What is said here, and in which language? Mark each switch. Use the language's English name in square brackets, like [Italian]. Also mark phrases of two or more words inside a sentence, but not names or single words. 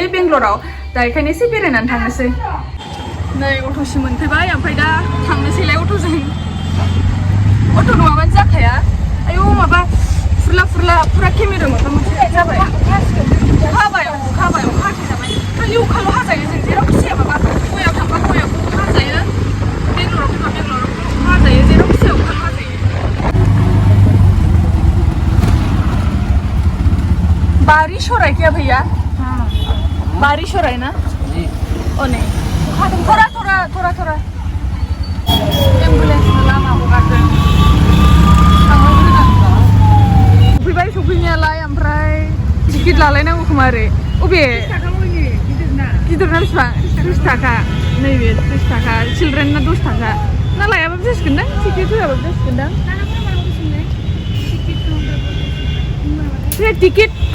[Bodo] बेंगलराव दा बेखायनो एसे बेरायनानै थांनोसै नै अट'सिम मोनफैबाय ओमफ्राय दा थांनोसैलाय अट'जों अट' नङाबानो जाखाया आयौ माबा फुरा केमेरा मोखां मोनसे जाबाय अखा हाबाय अखा हाथायजाबाय खालि अखाल' हाजायो जों जेरावखि जाया माबा गयाव थांबा गयाव अखा हाजायो बेंगलराव फैबा बेंगलराव अखा हाजायो जेरावखि जाया अखाल' हाजायो [Hindi] बारिश हो रहा है क्या भैया बारिश हो रहा है ना ओ नहीं थोड़ा एम्बुलेंस [Bodo] लामा हगारदों सफैबाय सफैनायालाय ओमफ्राय टिकेट लालायनांगौ खोमा आरो अबे गिदिरना बेसेबां 30 थाखा नैबे 30 थाखा चिलड्रेनना 10 थाखा ना लायाबाबो जासिगोनदां टिकेट होआबाबो जासिगोनदां टिकेट